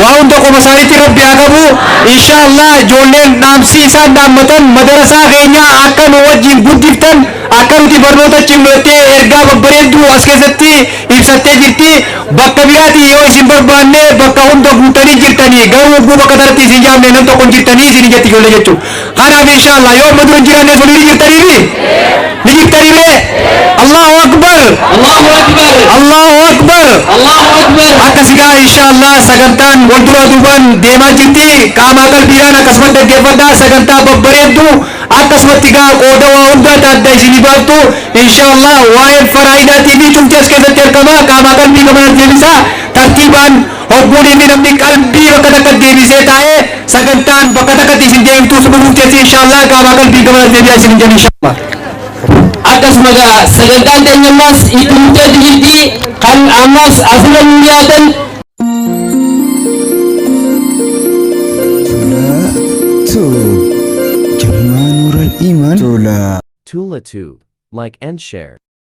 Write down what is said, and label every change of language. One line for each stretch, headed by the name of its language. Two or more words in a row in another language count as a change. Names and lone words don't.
Oromo: Waa hunda qoma isaaniitti Rabbi haa qabu. Inshaallah ijoolleen dhaamsi isaan dhaammatan madarasaa keenya akka nu wajjin guddiftan akka nuti barnoota cimnottee ergaa babbareedduu as keessatti ibsattee jirti. Bakka biraati yoo isin barbaanne bakka hunda guutanii jirtanii garuu oguu bakka taratti isin jaamne nam tokko hin jirtanii isin hin jetti ijoollee jechuudha. Kanaaf inshaallah yoo amma dura hin jiraanne sun ni jirtanii mi? Ni jirtanii mi?
Arabic: الله أكبر. الله أكبر. الله أكبر. الله أكبر.
Oromo: Akkas egaa inshaallah sagantaan wal duraa duubaan deemaa jirti. Qaamaa qalbiidhaan akkasumatti dhaggeeffadhaa. Sagantaa babbareedduu akkasumatti egaa qooda waa hundaa taadda isinii baattu. Inshaallah waa'een faraa'idaatii fi cuftii as keessatti argama. Qaamaa qalbii gamaa deebisaa. Tartiibaan hogguun inni namni qalbii bakka takka deebisee taa'ee sagantaan bakka takkatti isin deemtuu sun dhufuuf jecha inshaallah qaamaa qalbii gamaa deebi'aa isin hin jennu inshaallah. Akkasuma egaa sagantaan teenyammaas itti murteetti jirti. Kan ammaas asirra nu dhiyaatan Tula tu. Jamaah Nurul Iman. Tula. Tula two.
English: Like and share.